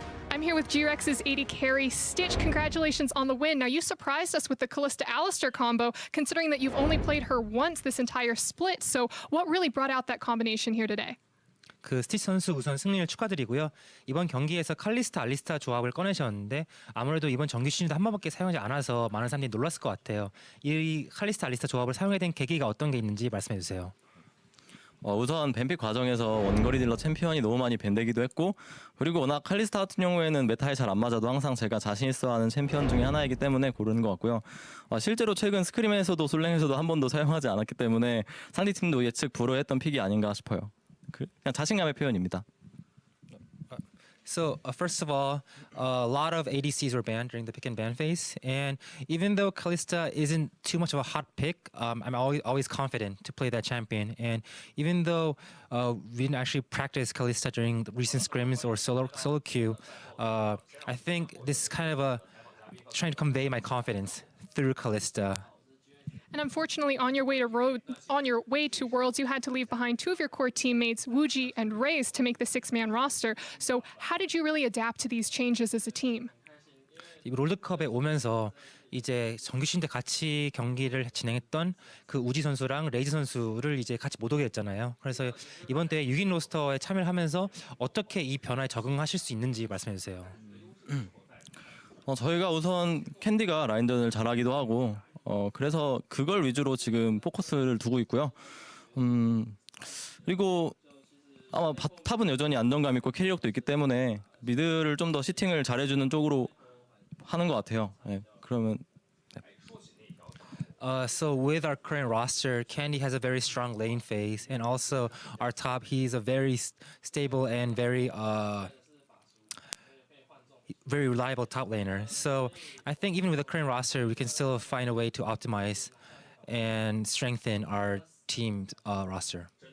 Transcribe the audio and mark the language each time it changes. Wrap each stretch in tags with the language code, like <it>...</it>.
<en>I'm here with G-Rex's AD carry, Stitch. Congratulations on the win. Now, you surprised us with the Kalista-Alistair combo, considering that you've only played her once this entire split. So what really brought out that combination here today?</en> <ko>스티치 선수 우선 승리를 축하드리고요. 이번 경기에서 칼리스타 알리스타 조합을 꺼내셨는데 아무래도 이번 정규 시즌도 한 번밖에 사용하지 않아서 많은 사람들이 놀랐을 것 같아요. 이 칼리스타 알리스타 조합을 사용하게 된 계기가 어떤 게 있는지 말씀해 주세요. 우선 밴픽 과정에서 원거리 딜러 챔피언이 너무 많이 밴되기도 했고, 그리고 워낙 칼리스타 같은 경우에는 메타에 잘 안 맞아도 항상 제가 자신 있어 하는 챔피언 중에 하나이기 때문에 고르는 것 같고요. 실제로 최근 스크림에서도 솔랭에서도 한 번도 사용하지 않았기 때문에 상대팀도 예측 불허했던 픽이 아닌가 싶어요. 그냥 자신감의 표현입니다.</ko> <en>So first of all, a lot of ADCs were banned during the pick and ban phase, and even though Kalista isn't too much of a hot pick, I'm always confident to play that champion. And even though we didn't actually practice Kalista during the recent scrims or solo queue, I think this is kind of a trying to convey my confidence through Kalista. And unfortunately, on your way to Worlds, you had to leave behind two of your core teammates, Wooji and Raze, to make the six-man roster. So how did you really adapt to these changes as a team?</en> <ko>이 롤드컵에 오면서 이제 정규 시즌 때 같이 경기를 진행했던 그 우지 선수랑 레이즈 선수를 이제 같이 못 오게 했잖아요. 그래서 이번 대회 6인 로스터에 참여를 하면서 어떻게 이 변화에 적응하실 수 있는지 말씀해 주세요. 저희가 우선 캔디가 라인전을 잘하기도 하고, 그래서 그걸 위주로 지금 포커스를 두고 있고요. 그리고 아마 탑은 여전히 안정감 있고 캐리력도 있기 때문에 미드를 좀 더 시팅을 잘해주는 쪽으로 하는 것 같아요. 네, 그러면.</ko> <en>So with our current roster, Candy has a very strong lane phase, and also our top, he's a very stable and very reliable top laner. So I think even with the current roster, we can still find a way to optimize and strengthen our team roster.</en>